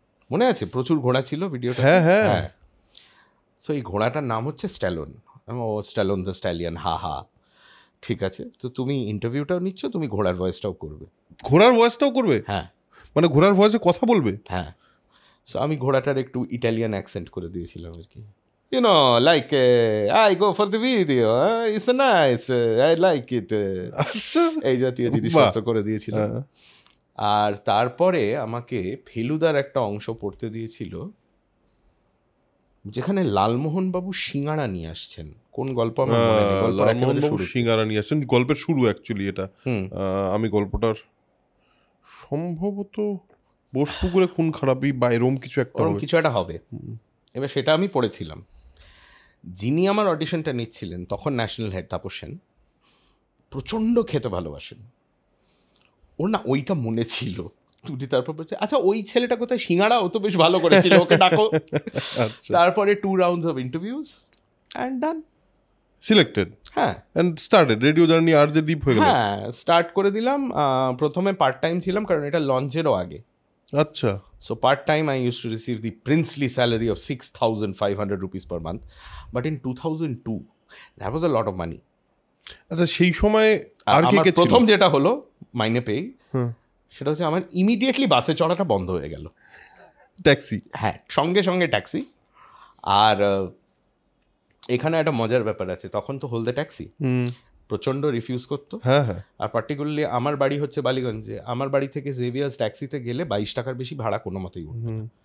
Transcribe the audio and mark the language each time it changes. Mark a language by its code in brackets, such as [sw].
[bn] মনে আছে? প্রচুর ঘোড়া ছিল ভিডিওটা। হ্যাঁ। সো এই ঘোড়াটার নাম হচ্ছে স্ট্যালোন। ও স্ট্যালোন দ্য স্ট্যালিয়ান, হা হা। ঠিক আছে, তো তুমি ইন্টারভিউটাও নিচ্ছ, তুমি ঘোড়ার ভয়েসটাও করবে। ঘোড়ার ভয়েসটাও করবে? হ্যাঁ, মানে ঘোড়ার ভয়েসে কথা বলবে? হ্যাঁ। সো আমি ঘোড়াটার একটু ইটালিয়ান অ্যাকসেন্ট করে দিয়েছিলাম আর কি। [en] You know, like, I go for the video, it's nice, I like it. [bn] এই জাতীয় জিনিসপত্র করে দিয়েছিলাম। আর তারপরে আমাকে ফেলুদার একটা অংশ পড়তে দিয়েছিল, যেখানে লালমোহন বাবু সিঙ্গাড়া নিয়ে আসছেন। কোন গল্প আমার মনে নেই, গল্পের একেবারে লালমোহনবাবু শুরুতে। সিঙ্গারা নিয়ে আসছেন, গল্পের শুরু অ্যাকচুয়ালি এটা। হুম। আমি গল্পটার সম্ভবত বোসপুকুরে খুন খারাপই বা এরম কিছু একটা ওরকম হবে। কিছু একটা হবে। এবার সেটা আমি পড়েছিলাম। যিনি আমার অডিশনটা নিচ্ছিলেন তখন ন্যাশনাল হেড তাপস সেন, প্রচণ্ড খেতে ভালোবাসেন। ওর না ওইটা মনে ছিল। তুমি তারপর বলছে, আচ্ছা ওই ছেলেটা কোথায়, সিঙ্গাড়া, ও তো বেশ ভালো করেছিল, ওকে ডাকো। আচ্ছা, তারপরে [en] 2 rounds of interviews and done. Selected [bn] হ্যাঁ [en] and started radio journey [bn] আর যে দ্বীপ হয়ে গেল। হ্যাঁ, স্টার্ট করে দিলাম। প্রথমে পার্ট টাইম ছিলাম, কারণ এটা লঞ্চেরও আগে। আচ্ছা, [en] So part-time I used to receive the princely salary of 6,500 rupees per month. But in 2002, that was a lot of money. [bn] আচ্ছা সেই সময় আর কে আমার কে ছিল? প্রথম যেটা হলো মাইনে পেয়ে, হুম, সেটা হচ্ছে আমার ইমিডিয়েটলি বাসে চড়াটা বন্ধ হয়ে গেল। ট্যাক্সি। হ্যাঁ, সঙ্গে সঙ্গে ট্যাক্সি। আর এখানে একটা মজার ব্যাপার আছে, তখন তো হলদে ট্যাক্সি হুম, প্রচণ্ড রিফিউজ করতো। হ্যাঁ হ্যাঁ, আর পার্টিকুলারলি আমার বাড়ি হচ্ছে বালিগঞ্জে। আমার বাড়ি থেকে জেভিয়ার্স ট্যাক্সিতে গেলে 22 টাকার বেশি ভাড়া কোনো মতেই উঠবে না।